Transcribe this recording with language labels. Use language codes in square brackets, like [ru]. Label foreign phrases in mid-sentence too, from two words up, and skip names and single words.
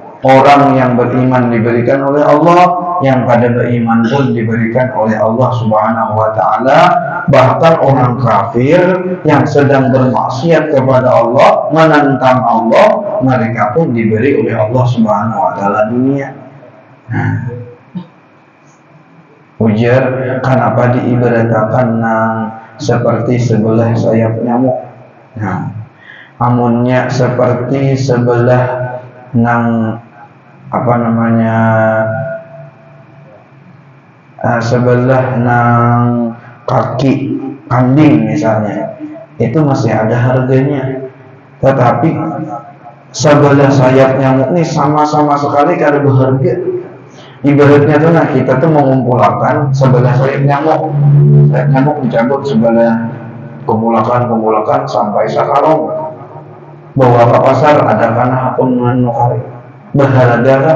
[id] Orang yang beriman diberikan oleh Allah, yang pada beriman pun diberikan oleh Allah [ar] سبحانه وتعالى. [id] Bahkan orang kafir yang sedang bermaksiat kepada Allah, menentang Allah, mereka pun diberi oleh Allah [ar] سبحانه وتعالى [id] dunia. Ujar, kenapa diibaratkan nang seperti sebelah sayap nyamuk. Nah, amunnya seperti sebelah nang apa namanya sebelah nang kaki kambing misalnya, itu masih ada harganya. Tetapi sebelah sayap nyamuk ini sama-sama sekali kada berharga. Ibaratnya tuh, nah kita tuh mengumpulkan sebelah sayap nyamuk dicabut sebelah, kumpulakan sampai sekarang bawa ke pasar, ada kana pun menukar berharga kan?